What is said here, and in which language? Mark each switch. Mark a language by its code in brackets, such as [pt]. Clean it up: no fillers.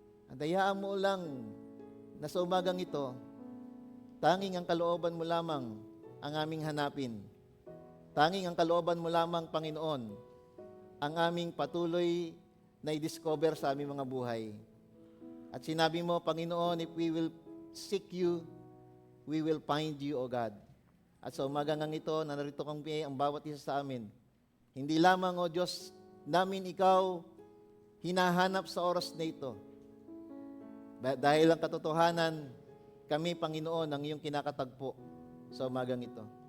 [tl] At hayaan mo lang na sa umagang ito, tanging ang kalooban mo lamang ang aming hanapin. Tanging ang kalooban mo lamang, Panginoon, ang aming patuloy na i-discover sa aming mga buhay. At sinabi mo, Panginoon, [en] if we will seek you, we will find you, O God. [tl] At sa umagang ito, na narito kang ang bawat isa sa amin. Hindi lamang, O Diyos, namin ikaw hinahanap sa oras na ito. Dahil ang katotohanan, kami, Panginoon, ang iyong kinakatagpo sa umagang ito.